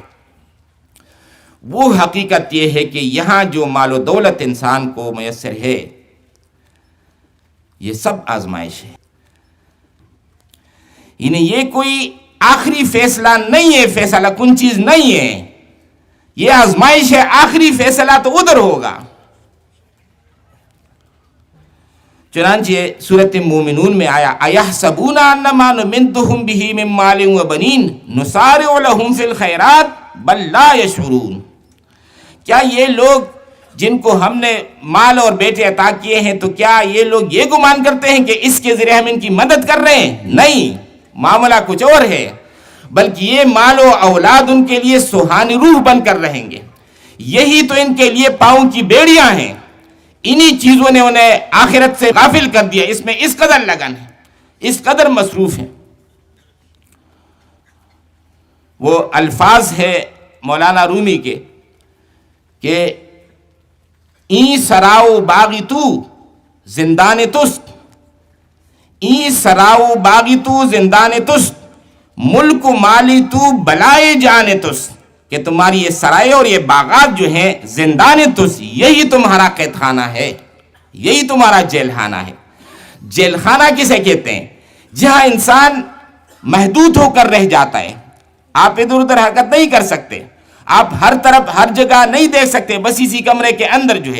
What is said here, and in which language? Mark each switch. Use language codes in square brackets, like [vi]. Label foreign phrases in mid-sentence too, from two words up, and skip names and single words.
[ur] وہ حقیقت یہ ہے کہ یہاں جو مال و دولت انسان کو میسر ہے یہ سب آزمائش ہے، یعنی یہ کوئی آخری فیصلہ نہیں ہے، فیصلہ کن چیز نہیں ہے، یہ آزمائش ہے، آخری فیصلہ تو ادھر ہوگا۔ چنانچہ سورۃ مومنون میں آیا [ar] اَيَحْسَبُونَ أَنَّمَا نُمِدُّهُم بِهِ مِن مَّالٍ وَبَنِينَ نُسَارِعُ لَهُمْ فِي الْخَيْرَاتِ بَل لَّا يَشْعُرُونَ، [ur] کیا یہ لوگ جن کو ہم نے مال اور بیٹے عطا کیے ہیں تو کیا یہ لوگ یہ گمان کرتے ہیں کہ اس کے ذریعے ہم ان کی مدد کر رہے ہیں؟ نہیں، معاملہ کچھ اور ہے، بلکہ یہ مال و اولاد ان کے لیے سوہانی روح بن کر رہیں گے، یہی تو ان کے لیے پاؤں کی بیڑیاں ہیں، انہی چیزوں نے انہیں آخرت سے غافل کر دیا، اس میں اس قدر لگن ہے، اس قدر مصروف ہے۔ وہ الفاظ ہے مولانا رومی کے کہ [fa] این سراؤ باغی تو زندان تست، این سراؤ باغی تو زندان تست، ملک و مالی تو بلائے جانے تست، [ur] کہ تمہاری یہ سرائے اور یہ باغات جو ہیں [fa] زندان تست، [ur] یہی تمہارا قید خانہ ہے، یہی تمہارا جیل خانہ ہے۔ جیل خانہ کسے کہتے ہیں؟ جہاں انسان محدود ہو کر رہ جاتا ہے، آپ ادھر ادھر حرکت نہیں کر سکتے، آپ ہر طرف ہر جگہ نہیں دیکھ سکتے، بس اسی کمرے کے اندر جو ہے۔